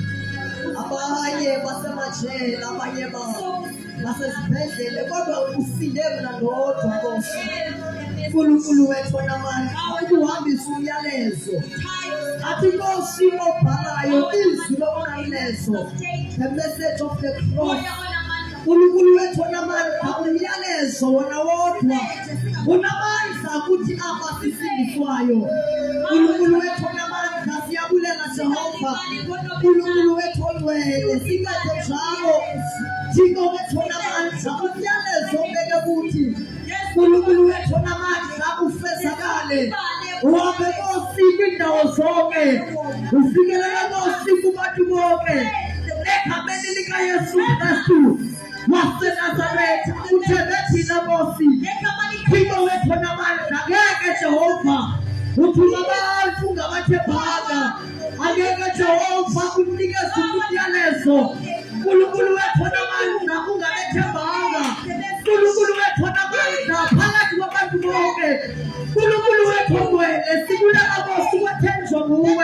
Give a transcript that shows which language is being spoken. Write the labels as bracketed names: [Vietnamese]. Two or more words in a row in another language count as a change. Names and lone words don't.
[Xhosa] Abanye basemajele, abanye basesibhedlele, kodwa usinde mina ndodwa Nkosi. uNkulunkulu wethu onamandla ukuhambisa umyalezo. Athi Nkosi obhalayo izwi lomyalezo, [English] the message of the cross. [Xhosa] uNkulunkulu wethu onamandla umyalezo wona wodwa unamandla ukuthi aba sisindiswayo. uNkulunkulu wethu onamandla siyabulela Jehova. uNkulunkulu wethu ongcwele sikade njalo Thixo wethu onamandla umyalezo obeke kuthi uNkulunkulu wethu onamandla ufezakale. Uhambe Nkosi kwindawo zonke, ufikelela Nkosi kubantu bonke egameni likaYesu Kristu waseNazaretha. Uthembe thina Nkosi, Thixo wethu onamandla. Ngeke Jehova uthuma abantu ngabathembanga, angeke Jehova unikeze umyalezo. uNkulunkulu wethu onamandla ungabethembanga. uNkulunkulu wethu onamandla phakathi kwabantu bonke. uNkulunkulu wethu ongcwele sibulela Nkosi kwethenjwa nguwe.